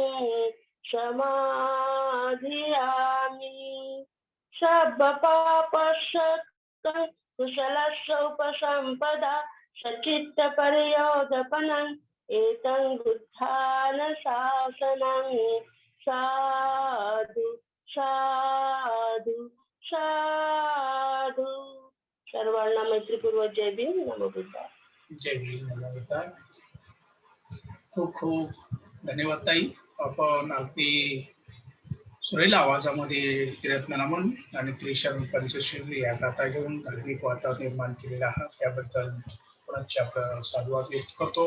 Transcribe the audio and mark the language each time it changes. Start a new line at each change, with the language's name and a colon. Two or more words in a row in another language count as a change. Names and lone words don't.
Pali: समाधियामि सब्बपापशक्तं कुशलस्योपसम्पदा सचित्तपर्योदपनम् एतं बुद्धानुशासनं साधु साधु साधु.
Marathi: सर्वांना मैत्रीपूर्वक जय भीम.
Pali: नमो बुद्धाय.
Marathi: जय भीम.
Pali: नमो बुद्धाय.
Marathi: खूप खूप धन्यवाद ताई. आपण अगदी सुरेल आवाजामध्ये त्रिरत्न नमन आणि त्रिशरण पंचशील या गाथा घेऊन धार्मिक वातावरण निर्माण केलेलं आहात त्याबद्दल पुनश्च आपलं साधुवाद व्यक्त करतो.